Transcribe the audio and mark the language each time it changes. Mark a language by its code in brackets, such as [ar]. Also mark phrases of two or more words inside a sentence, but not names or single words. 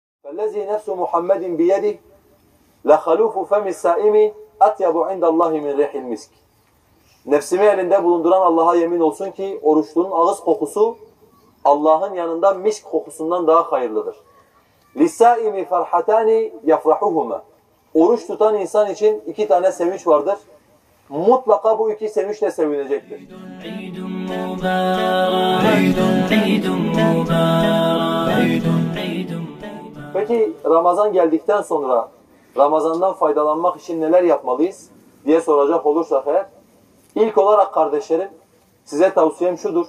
[ar] فَالَّذ۪ي نَفْسُ مُحَمَّدٍ بِيَدِهِ لَخَلُوفُ فَمِ السَّائِمِ اَطْيَبُ عِنْدَ اللّٰهِ مِنْ رِيحِ الْمِسْكِ. [tr] Nefsimi elinde bulunduran Allah'a yemin olsun ki oruçlunun ağız kokusu Allah'ın yanında misk kokusundan daha hayırlıdır. [ar] لِسَّائِمِ فَرْحَتَانِ يَفْرَحُهُمَا. [tr] Oruç tutan insan için iki tane sevinç vardır. Mutlaka bu iki sevinçle sevinecektir. Peki Ramazan geldikten sonra Ramazan'dan faydalanmak için neler yapmalıyız diye soracak olursak eğer, ilk olarak kardeşlerim size tavsiyem şudur.